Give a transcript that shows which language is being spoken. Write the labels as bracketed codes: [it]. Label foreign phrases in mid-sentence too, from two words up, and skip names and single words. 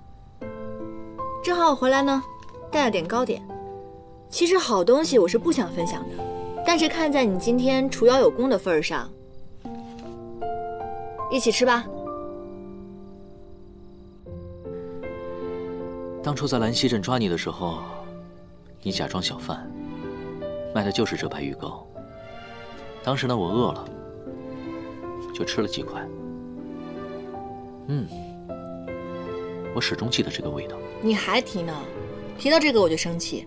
[zh] 正好我回来呢，带了点糕点。其實好東西我是不想分享的，但是看在你今天除妖有功的份上，一起吃吧。當初在蘭溪鎮抓你的時候，你假裝小販，賣的就是這白玉糕。當時呢，我餓了，就吃了幾塊。我始終記得這個味道。你還提呢？提到這個我就生氣。